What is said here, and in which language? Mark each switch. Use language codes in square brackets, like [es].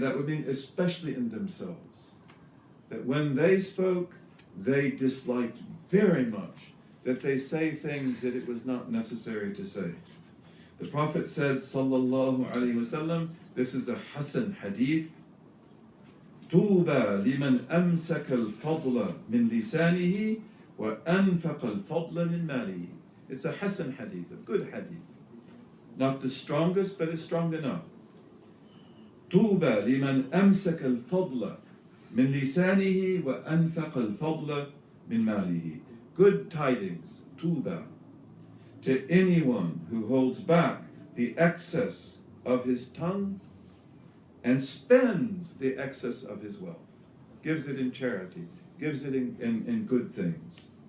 [en] That would mean especially in themselves. That when they spoke, they disliked very much that they say things that it was not necessary to say. The Prophet said, sallallahu alaihi wasallam, this is a Hasan hadith, [ar] طوبى لمن أمسك الفضل من لسانه وأنفق الفضل من ماله. [en] It's a Hasan hadith, a good hadith. Not the strongest, but it's strong enough. [ar] طوبى لمن أمسك الفضل من لسانه وأنفق الفضل من ماله. [en] Good tidings, طوبى, to anyone who holds back the excess of his tongue and spends the excess of his wealth, gives it in charity, gives it in good things.